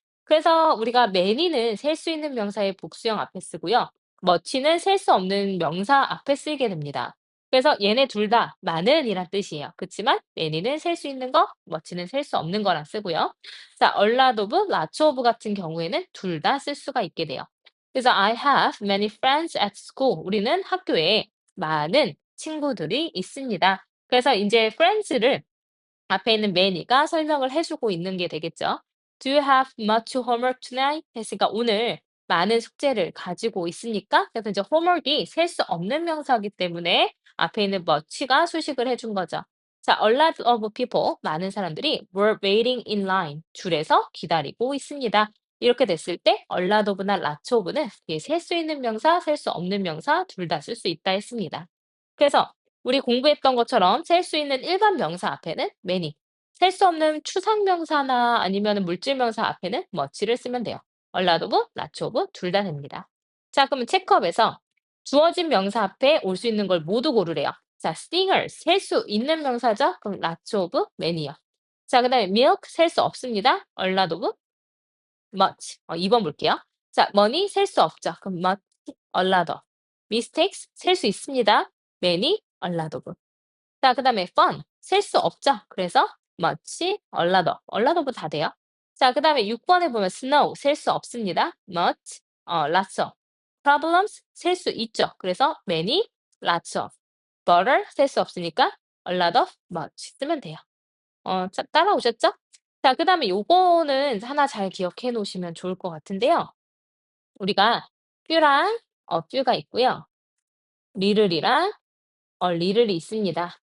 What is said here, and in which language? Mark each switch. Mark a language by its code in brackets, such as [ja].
[ko] 그래서 우리가 many는 셀 수 있는 명사의 복수형 앞에 쓰고요. much는 셀 수 없는 명사 앞에 쓰이게 됩니다. 그래서 얘네 둘 다 많은 이란 뜻이에요. 그치만 many는 셀 수 있는 거, much는 셀 수 없는 거랑 쓰고요. 자, a lot of, lots of 같은 경우에는 둘 다 쓸 수가 있게 돼요. 그래서 [en] I have many friends at school. [ko] 우리는 학교에 많은 친구들이 있습니다. 그래서 이제 friends를 앞에 있는 many가 설명을 해주고 있는 게 되겠죠. [en] Do you have much homework tonight? [ko] 했으니까 오늘 많은 숙제를 가지고 있으니까 그래서 이제 homework이 셀 수 없는 명사이기 때문에 앞에 있는 much가 수식을 해준 거죠. [en] 자, a lot of people [ko] 많은 사람들이 [en] were waiting in line [ko] 줄에서 기다리고 있습니다. 이렇게 됐을 때 a lot of나 lots of는 셀 수 있는 명사, 셀 수 없는 명사 둘 다 쓸 수 있다 했습니다. 그래서 우리 공부했던 것처럼 셀 수 있는 일반 명사 앞에는 many, 셀 수 없는 추상명사나 아니면 물질명사 앞에는 much를 쓰면 돼요. a lot of, lots of 둘 다 됩니다. 자, 그러면 체크업에서 주어진 명사 앞에 올 수 있는 걸 모두 고르래요. 자, singers 셀 수 있는 명사죠? 그럼 lots of, many요. 자, 그다음에 milk 셀 수 없습니다. a lot of, much. 2번 볼게요. 자, money 셀 수 없죠. 그럼 much, a lot of. mistakes 셀 수 있습니다. many, a lot of. 자, 그다음에 fun 셀 수 없죠. 그래서 much, a lot of 다 돼요. 자, 그다음에 6번에 보면 snow 셀 수 없습니다. much, lots of. problems 셀 수 있죠. 그래서 many, lots of. butter 셀 수 없으니까 a lot of, much 쓰면 돼요. 따라오셨죠? 자, 그다음에 요거는 하나 잘 기억해 놓으시면 좋을 것 같은데요. 우리가 few랑 few가 있고요. little이랑 little이 있습니다.